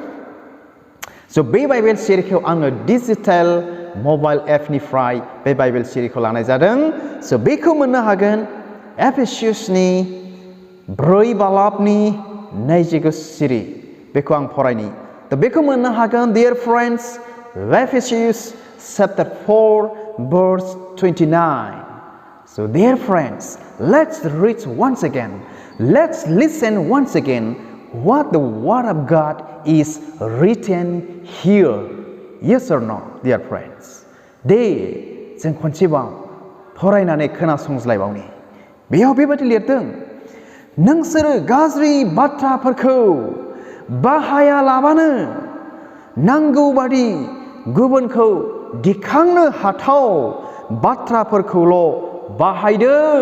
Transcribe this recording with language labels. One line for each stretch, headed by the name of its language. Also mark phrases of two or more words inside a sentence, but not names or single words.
Bodo: स' बे बाइबेल सिरिखौ आङो डिजिटेल मबाइल एपनिफ्राय बे बाइबेल सिरिखौ लानाय जादों स' बेखौ मोननो हागोन एफेसियासनि 4 बालाबनि 29 सिरि बेखौ आं फरायनि दा बेखौ मोननो हागोन
English: dear friends Ephesians chapter 4 verse 29 so dear friends let's read once again let's listen once again what the word of God is written here yes or no dear friends
Bodo: दे जों खनसेबाव फरायनानै खोनासंज्लायबावनि बेयाव बेबायदि लिरदों नोंसोरो गाज्रि बाथ्राफोरखौ बाहायालाबानो नांगौ बादि गुबुनखौ दिखांनो हाथाव बाथ्राफोरखौल' बाहायदो